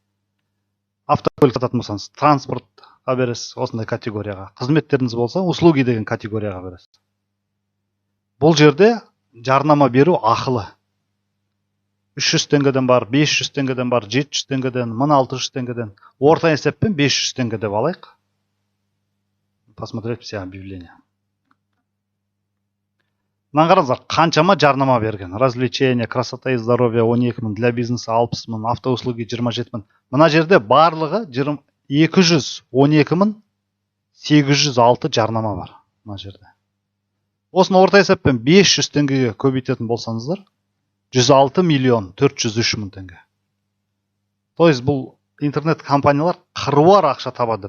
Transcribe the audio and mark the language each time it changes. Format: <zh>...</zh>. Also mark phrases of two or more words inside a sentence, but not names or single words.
<kk>Автокөлік сататын болсаңыз, транспортқа бересіз, осындай категорияға. Қызметтеріңіз болса, услуги деген категорияға бересіз. Бұл жерде жарнама беру ақылы. 300 теңгеден бар, 500 теңгеден бар, 700 теңгеден, 1600 теңгеден. Орта есеппен 500 теңге деп алайық.</kk> <ru>Посмотреть все объявления.</ru> <kk>Мына қараңыздар, қаншама жарнама берген.</kk> <ru>Развлечение, красота и здоровье 12 мың, для бизнеса 60 мың, автоуслуги 27 мың.</ru> <kk>Мына жерде барлығы 212 мың 806 жарнама бар. Мына жерде. Осыны орта есеппен 500 теңгеге көбейтетін болсаңыздар, 106 миллион 403 мың теңге.</kk> <ru>То есть</ru> <kk>бұл интернет компаниялар қыруар ақша табады.</kk>